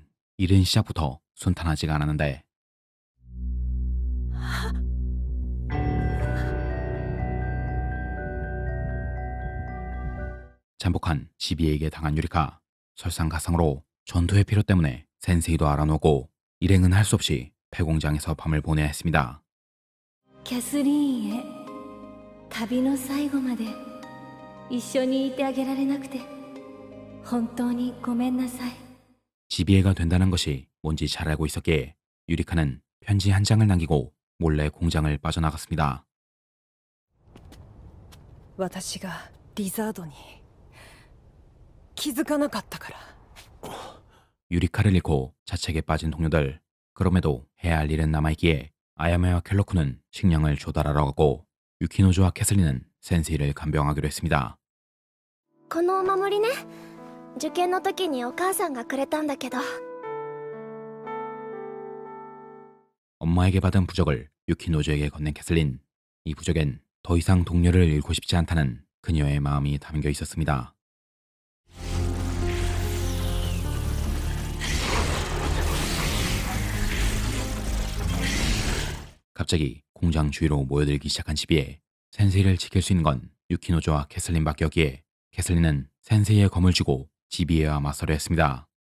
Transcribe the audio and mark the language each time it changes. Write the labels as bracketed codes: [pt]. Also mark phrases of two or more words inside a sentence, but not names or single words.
[ko] 이른 시작부터 순탄하지가 않았는데 잠복한 지비에게 당한 유리카. 설상가상으로 전투의 필요 때문에 센세이도 알아놓고 일행은 할 수 없이 폐공장에서 밤을 보내야 했습니다. [ja] キャスリーンへ旅の最後まで一緒にいてあげられなくて本当にごめんなさい [ko] 지비에가 된다는 것이 뭔지 잘 알고 있었기에 유리카는 편지 한 장을 남기고 몰래 공장을 빠져나갔습니다. [ja] 私がリザードに気づかなかったから [ko] 유리카를 잃고 자책에 빠진 동료들. 그럼에도 해야 할 일은 남아있기에 아야메와 켈로쿠는 식량을 조달하러 가고 유키노조와 캐슬린은 센세이를 간병하기로 했습니다. [ja] このお守りね受験の時にお母さんがくれたんだけど [ko] 엄마에게 받은 부적을 유키노조에게 건넨 캐슬린. 이 부적엔 더 이상 동료를 잃고 싶지 않다는 그녀의 마음이 담겨 있었습니다. 갑자기 공장 주위로 모여들기 시작한 지비에 센세이를 지킬 수 있는 건 유키노조와 캐슬린밖이었기에 캐슬린은 센세이의 검을 쥐고 지비에와 맞서려 했습니다.